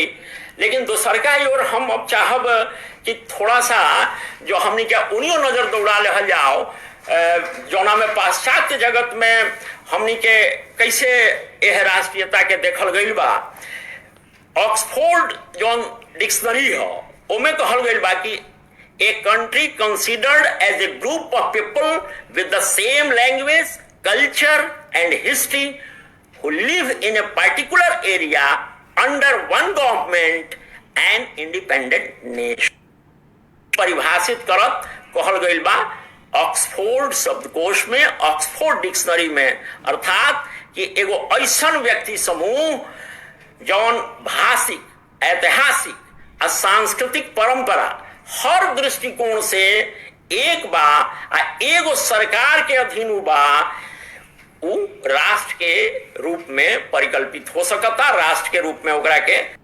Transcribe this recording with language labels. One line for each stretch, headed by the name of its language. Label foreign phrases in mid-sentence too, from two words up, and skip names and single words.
Bhojpuri: लेकिन दूसर का ओर हम अब चाहब कि थोड़ा सा जो हमने क्या उन्हीं नजर दौड़ा ले जाओ जौना में पाश्चात्य जगत में हमनी के कैसे यह राष्ट्रीयता के देखल गई बा। ऑक्सफोर्ड जौन डिक्शनरी हो ओमे कहल गई बा कि
English: A country considered as a group of people with the same language, culture and history who live in a particular area under one government and independent nation।
Bhojpuri: परिभाषित करत कहल गई बा ऑक्सफोर्ड शब्दकोश में, ऑक्सफोर्ड डिक्शनरी में, अर्थात कि एगो ऐसन व्यक्ति समूह जौन भाषिक, ऐतिहासिक और सांस्कृतिक परंपरा हर दृष्टिकोण से एक बा आ एगो सरकार के अधीन बा, उ राष्ट्र के रूप में परिकल्पित हो सकता, राष्ट्र के रूप में ओकरा के।